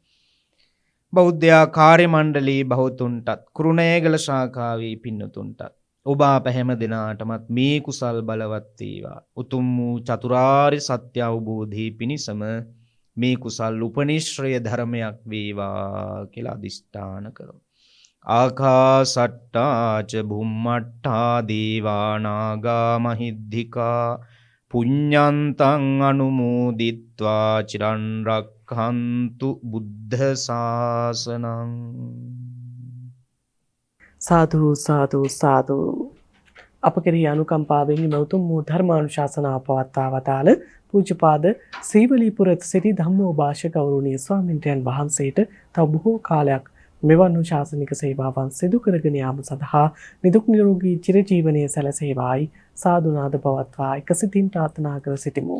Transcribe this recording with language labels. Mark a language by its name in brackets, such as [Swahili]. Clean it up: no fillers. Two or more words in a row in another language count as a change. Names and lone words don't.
[Sinhala] බෞද්ධ කාර්ය මණ්ඩලයේ බහුතුන්ටත්, කුරුණෑගල ශාඛාවේ පින්නතුන්ටත්, ඔබ අප හැම දිනාටමත් මේ කුසල් බලවත් වේවා. උතුම් වූ චතුරාර්ය සත්‍ය අවබෝධයේ පිණිසම මේ කුසල් උපනිශ්‍රය ධර්මයක් වේවා කියලා අදිෂ්ඨාන කරමු. [Pali] ආකාසට්ටා ච බුම්මට්ටා දේවා නාග මහිද්దికා පුඤ්ඤන්තං අනුමෝදිත්වා චිරන් රක්ඛන්තු බුද්ධ ශාසනං. [Sinhala] සාදු සාදු සාදු. අප කෙරෙහි අනුකම්පාවෙන් මෙතුම් වූ ධර්මානුශාසනාව පවත්වා වදාළ පූජ්‍යපාද සීවලීපුර සිටි ධම්මෝභාෂ ගෞරවනීය ස්වාමීන් වහන්සේට තව බොහෝ කාලයක් මෙවන් ශාසනික සේවාවන් සිදු කරගෙන යාම සඳහා නිදුක් නිරෝගී චිරජීවනයේ සැලසේවායි සාදුනාද පවත්වා එකසිතින් ප්‍රාර්ථනා කර සිටිමු.